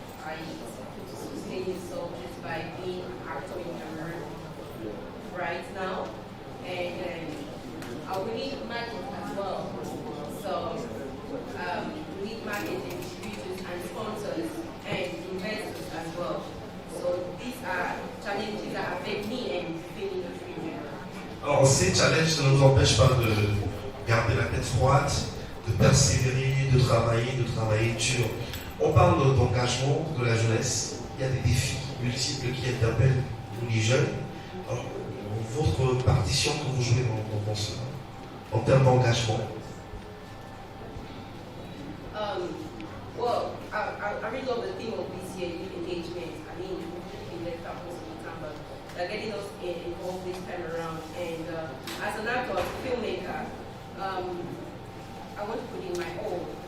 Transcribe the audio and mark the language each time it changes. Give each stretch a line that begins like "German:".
English: I sustain myself just by being an actor in Cameroon right now, and we need market as well. So we need marketing, distributors, and sponsors, and investors as well. So these are challenges that affect me and the film industry in general.
French: Alors, ces challenges ne nous empêchent pas de garder la tête froide, de persévérer, de travailler dur. On parle d'engagement de la jeunesse. Il y a des défis multiples qui interpellent nous les jeunes. Alors, votre partition que vous jouez dans cela, en termes d'engagement.
English: Well, I really love the theme of this year, youth engagement. I mean, we've left out most of the time, but they're getting us involved this time around. And as an actor, as a filmmaker, I want to put in my all.